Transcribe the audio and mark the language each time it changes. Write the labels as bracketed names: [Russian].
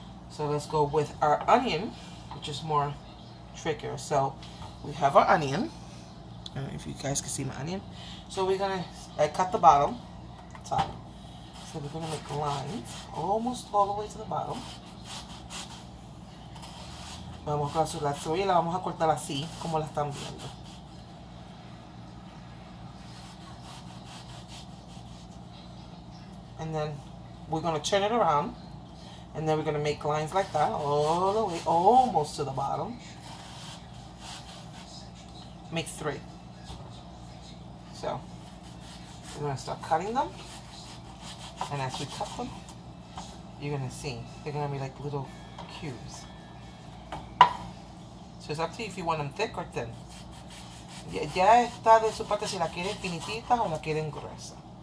[English] So let's go with our onion, which is more trickier. So we have our onion. I don't know if you guys can see my onion. So we're going to cut the bottom, top. So we're going to make lines almost all the way to the bottom. [Spanish] Vamos a hacer la cebolla y la vamos a cortar así, como la están viendo. [English] And then we're going to turn it around. And then we're going to make lines like that all the way, almost to the bottom. Make 3. So we're going to start cutting them. And as we cut them, you're going to see they're going to be like little cubes. So it's up to you if you want them thick or thin. [Spanish] Ya está de su parte si la quieren finititas o la quieren gruesa.